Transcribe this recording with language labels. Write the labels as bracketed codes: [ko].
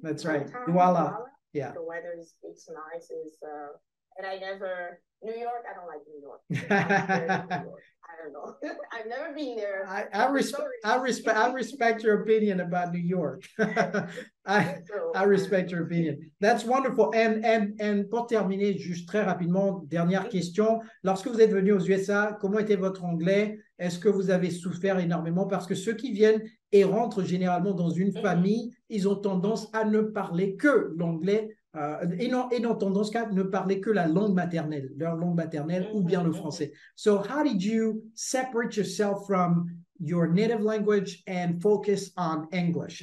[en] That's right. Town, Douala. Yeah. The weather it's nice. And New York, I don't like New York. I'm scared of New York. I don't know. I've never been there. I respect your opinion about New York. I respect your opinion. That's wonderful. [fr] And pour terminer, juste très rapidement, dernière question. Lorsque vous êtes venu aux USA, comment était votre anglais? Est-ce que vous avez souffert énormément? Parce que ceux qui viennent et rentrent généralement dans une famille, ils ont tendance à ne parler que l'anglais. Et n'ont tendance qu'à ne parler que la langue maternelle, leur langue maternelle ou bien le français. [en] So how did you separate yourself from your native language and focus on English?